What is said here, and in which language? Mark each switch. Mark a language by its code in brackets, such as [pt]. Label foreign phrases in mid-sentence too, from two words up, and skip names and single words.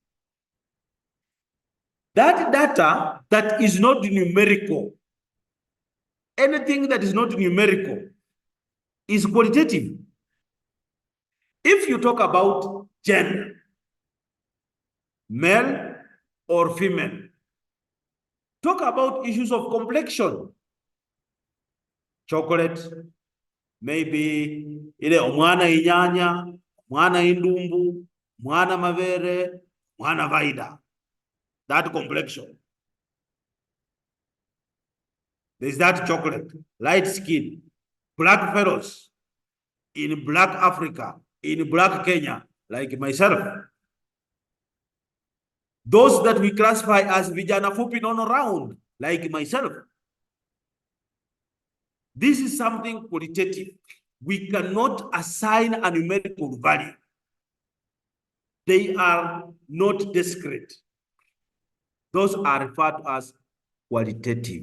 [en] That data that is not numerical, anything that is not numerical, is qualitative. If you talk about gender, male or female, talk about issues of complexion, chocolate, maybe [luy] ile omwana inyanya, mwana indumbu, mwana mavere, mwana vaida. [en] That complexion. There's that chocolate, light skin, black fellows in black Africa, in black Kenya, like myself. Those that we classify as [sw] vijana fupi nono [en] round, like myself. This is something qualitative. We cannot assign a numerical value. They are not discrete. Those are referred to as qualitative.